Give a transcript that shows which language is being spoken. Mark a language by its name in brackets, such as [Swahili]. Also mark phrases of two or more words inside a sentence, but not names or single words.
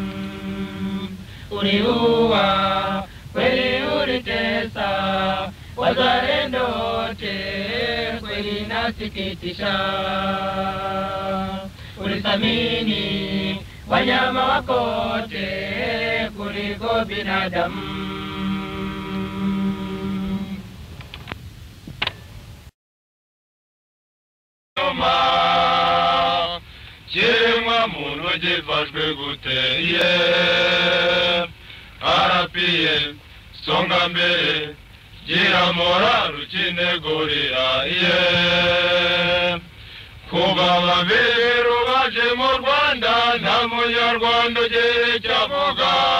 [Swahili] Uliua kweli, ulitesa wazalendo wazalendo wote kweli nasikitisha. Ulithamini wanyama wako wote kuliko binadamu. [Kinyarwanda] Kiremwa muntu gifashwe guteye arapiye [Swahili] songa mbere [Kinyarwanda] gira morale ukinegurira kuba ababeru baje mu Rwanda nta munyarwanda ugira icyo avuga.